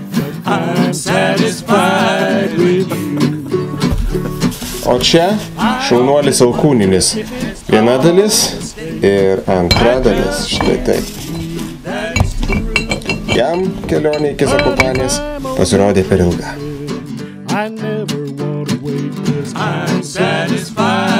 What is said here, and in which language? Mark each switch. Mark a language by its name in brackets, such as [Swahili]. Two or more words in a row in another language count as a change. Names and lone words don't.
[Lithuanian] O čia šaunuolis alkūninis. Viena dalis ir antra dalis. Štai taip. Jam kelionė iki Zakopanės pasirodė per ilga. [English] I never want to wait 'cause I'm satisfied.